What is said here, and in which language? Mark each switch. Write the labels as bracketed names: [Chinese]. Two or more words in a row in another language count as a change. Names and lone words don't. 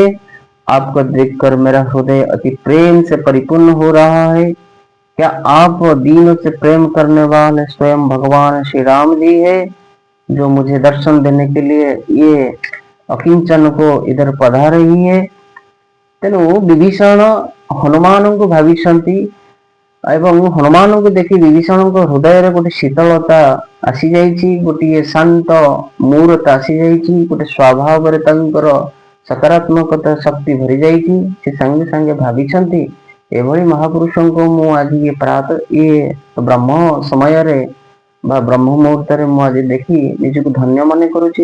[Hindi] आपको देखकर मेरा हृदय अति प्रेम से परिपूर्ण हो रहा है। क्या आप दीनों से प्रेम करने वाले स्वयं भगवान श्री राम जी है, जो मुझे दर्शन देने के लिए ये अकिंचन को इधर पधार रही है? [Odia] ତେଣୁ ବିଭୀଷଣ ହନୁମାନଙ୍କୁ ଭାବିଛନ୍ତି ଏବଂ ହନୁମାନଙ୍କୁ ଦେଖି ବିଭୀଷଣଙ୍କ ହୃଦୟରେ ଗୋଟେ ଶୀତଳତା ଆସିଯାଇଛି, ଗୋଟିଏ ଶାନ୍ତ ମୂରତା ଆସିଯାଇଛି, ଗୋଟେ ସ୍ୱଭାବରେ ତାଙ୍କର ସକାରାତ୍ମକତା ଶକ୍ତି ଭରି ଯାଇଛି। ସେ ସାଙ୍ଗେ ସାଙ୍ଗେ ଭାବିଛନ୍ତି ଏଭଳି ମହାପୁରୁଷଙ୍କୁ ମୁଁ ଆଜି ଇଏ ବ୍ରହ୍ମ ସମୟରେ ବା ବ୍ରହ୍ମ ମୁହୂର୍ତ୍ତରେ ମୁଁ ଆଜି ଦେଖି ନିଜକୁ ଧନ୍ୟ ମନେ କରୁଛି।